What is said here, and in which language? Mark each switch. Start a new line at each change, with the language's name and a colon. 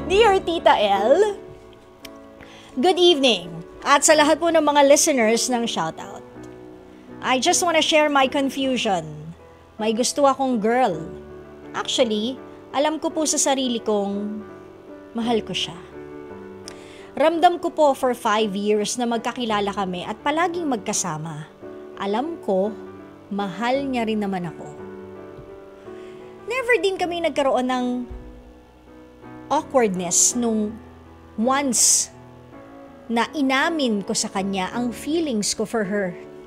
English: Dear Tita L, good evening.
Filipino: At sa lahat po ng mga listeners ng shoutout.
English: I just wanna share my confusion.
Filipino: May gusto akong girl. Actually, alam ko po sa sarili kong mahal ko siya. Ramdam ko po
English: for 5 years
Filipino: na magkakilala kami at palaging magkasama. Alam ko, mahal niya rin naman ako. Never din kami nagkaroon ng awkwardness nung once na inamin ko sa kanya ang feelings ko
English: for her.